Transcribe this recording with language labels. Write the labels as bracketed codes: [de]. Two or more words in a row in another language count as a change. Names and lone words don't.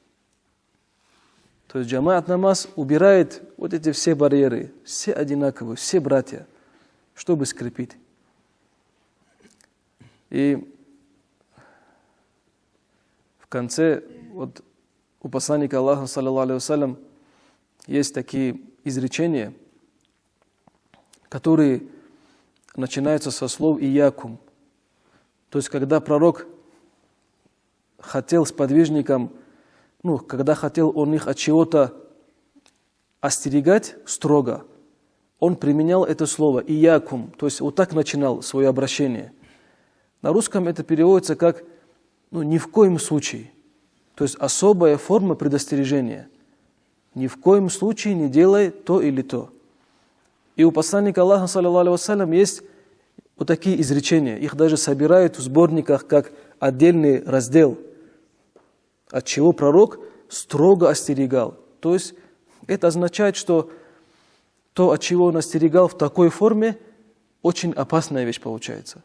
[ru] То есть джамаат намаз убирает вот эти все барьеры, все одинаковые, все братья, чтобы скрепить. И в конце, у посланника Аллаха, [ar] صلى الله عليه وسلم, [ru] есть такие изречения, которые начинаются со слов «иякум». То есть, когда пророк хотел сподвижникам, когда хотел он их от чего-то остерегать строго, он применял это слово «иякум», то есть вот так начинал свое обращение. На русском это переводится как «ни в коем случае», то есть особая форма предостережения. Ни в коем случае не делай то или то. И у посланника Аллаха, [ar] صلى الله عليه وسلم, [ru] есть вот такие изречения. Их даже собирают в сборниках как отдельный раздел, от чего пророк строго остерегал. То есть это означает, что то, от чего он остерегал в такой форме, очень опасная вещь получается.